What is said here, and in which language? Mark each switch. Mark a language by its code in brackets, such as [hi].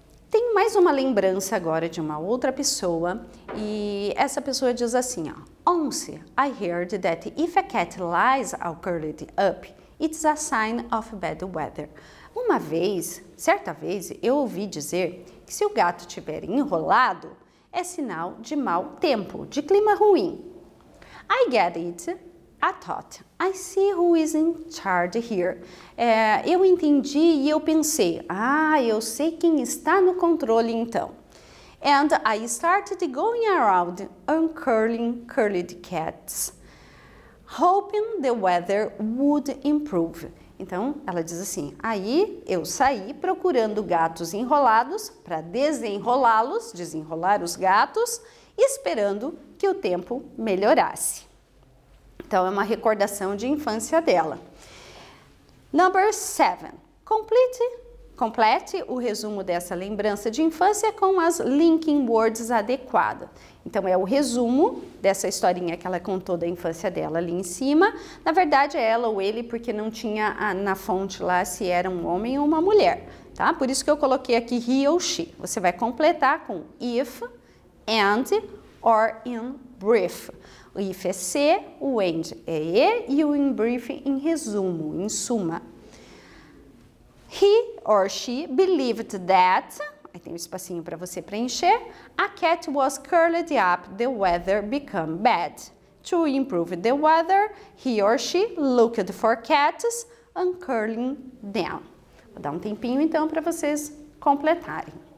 [pt] Tem mais uma lembrança agora de uma outra pessoa e essa pessoa diz assim, ó, [en] Once I heard that if a cat lies all curled up, it's a sign of bad weather. [pt] Uma vez, certa vez, eu ouvi dizer que se o gato estiver enrolado, é sinal de mau tempo, de clima ruim. [en] I get it, I thought, I see who is in charge here. [pt] Eu entendi e eu pensei, eu sei quem está no controle então. [en] And I started going around uncurling curled cats, hoping the weather would improve. [pt] Então, ela diz assim, aí eu saí procurando gatos enrolados para desenrolá-los, desenrolar os gatos, esperando que o tempo melhorasse. Então, é uma recordação de infância dela. [en] Number 7. [pt] Complete o resumo dessa lembrança de infância com as linking words adequadas. Então, é o resumo dessa historinha que ela contou da infância dela ali em cima. Na verdade, é ela ou ele, porque não tinha na fonte lá se era um homem ou uma mulher, tá? Por isso que eu coloquei aqui he ou she. Você vai completar com if, and, or in brief. O if é se, o and é e o in brief em resumo, em suma. [en] He or she believed that, [pt] aí tem um espacinho para você preencher, [en] a cat was curled up, the weather became bad. To improve the weather, he or she looked for cats and curling them. [pt] Vou dar um tempinho então para vocês completarem.